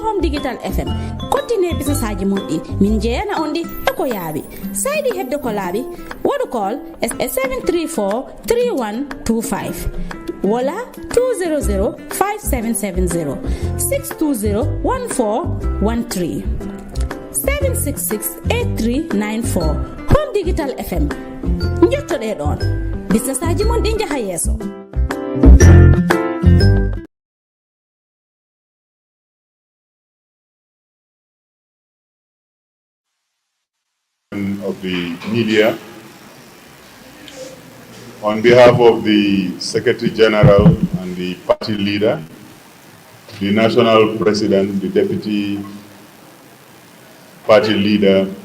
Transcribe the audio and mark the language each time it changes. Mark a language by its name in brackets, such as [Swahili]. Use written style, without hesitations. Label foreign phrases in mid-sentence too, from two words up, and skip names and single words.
[Fula] Home Digital FM continue business aji mon ɗi min jeeyana on ɗi e ko yaawi sa yiɗi hebde ko laaɓi waɗu call e 734 3125 wala 200 5770 620 1413 766 8394 Home Digital FM njottoɗe ɗon business aji mon ɗi jaha yeeso [English] of the media, on behalf of the Secretary General and the party leader, the national president, the deputy party leader,